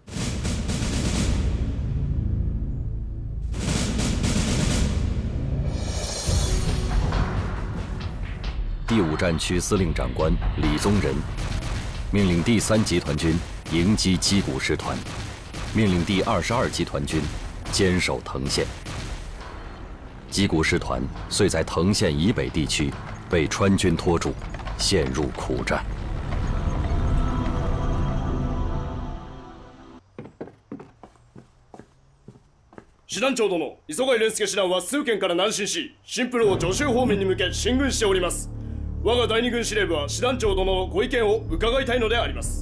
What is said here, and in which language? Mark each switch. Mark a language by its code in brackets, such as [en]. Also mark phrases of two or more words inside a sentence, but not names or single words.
[zh] 第5战区司令长官李宗仁命令第3集团军迎击矶谷师团，命令第22集团军坚守藤县。矶谷师团遂在藤县以北地区被川军拖住，陷入苦战。 [ja] 師団長殿、磯貝蓮介師団は数県から南進し、新プロを徐州方面に向け進軍しております。我が第2軍司令部は師団長殿のご意見を伺いたいのであります。